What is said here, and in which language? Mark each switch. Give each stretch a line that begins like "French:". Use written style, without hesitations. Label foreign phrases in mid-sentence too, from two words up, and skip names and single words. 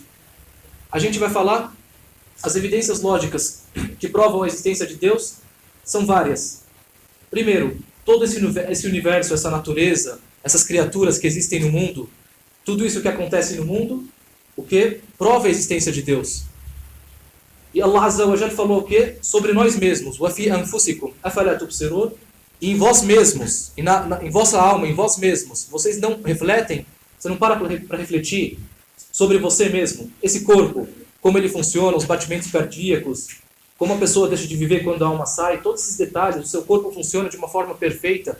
Portuguese: A gente vai falar, as evidências lógicas que provam a existência de Deus são várias. Primeiro, todo esse universo, essa natureza, essas criaturas que existem no mundo, tudo isso que acontece no mundo, o que? Prova a existência de Deus. E
Arabic: الله عز وجل
Portuguese: falou o que? Sobre nós mesmos.
Arabic: وَفِي أَنفُسِكُمْ أَفَلَا تُبْصِرُونَ.
Portuguese: E em vós mesmos, em vossa alma, em vós mesmos, vocês não refletem, você não para refletir sobre você mesmo, esse corpo, como ele funciona, os batimentos cardíacos, como a pessoa deixa de viver quando a alma sai, todos esses detalhes, o seu corpo funciona de uma forma perfeita.